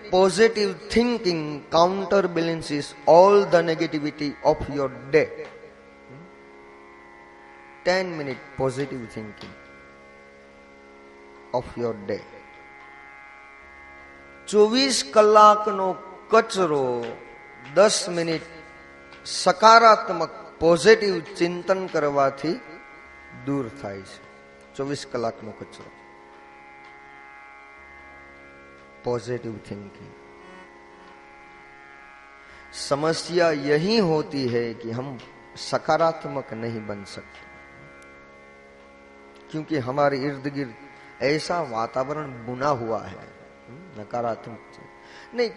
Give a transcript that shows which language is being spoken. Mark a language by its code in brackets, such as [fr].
[en] positive thinking counterbalances all the negativity of your day. 10 minute positive thinking of your day. [gu] 24 કલાકનો કચરો 10 minute સકારાત્મક positive ચિંતન કરવાથી દૂર થાય છે. 24 કલાકનો કચરો [en] Positive thinking. [hi] समस्या यही होती है कि हम सकारात्मक नहीं बन सकते, क्योंकि हमारे इर्द गिर्द ऐसा वातावरण बुना हुआ है नकारात्मक नहीं.